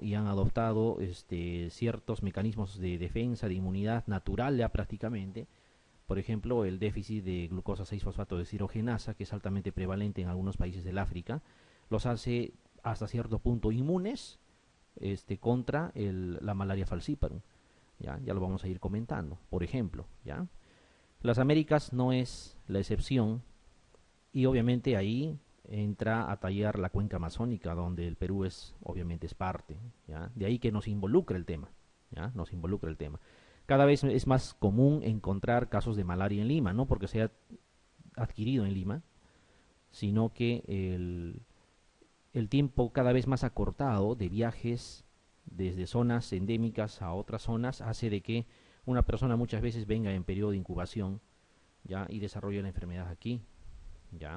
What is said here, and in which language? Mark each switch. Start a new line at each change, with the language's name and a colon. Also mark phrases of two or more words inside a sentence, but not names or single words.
Spanish: Y han adoptado ciertos mecanismos de defensa, de inmunidad natural ya prácticamente. Por ejemplo, el déficit de glucosa 6-fosfato deshidrogenasa, que es altamente prevalente en algunos países del África, los hace hasta cierto punto inmunes contra la malaria falciparum. Ya lo vamos a ir comentando, por ejemplo. ¿Ya? Las Américas no es la excepción y obviamente ahí entra a tallar la cuenca amazónica, donde el Perú es obviamente es parte. ¿Ya? De ahí que nos involucra el tema. ¿Ya? Nos involucra el tema. Cada vez es más común encontrar casos de malaria en Lima, no porque se ha adquirido en Lima, sino que el tiempo cada vez más acortado de viajes desde zonas endémicas a otras zonas hace de que una persona muchas veces venga en periodo de incubación ya y desarrolle la enfermedad aquí ya.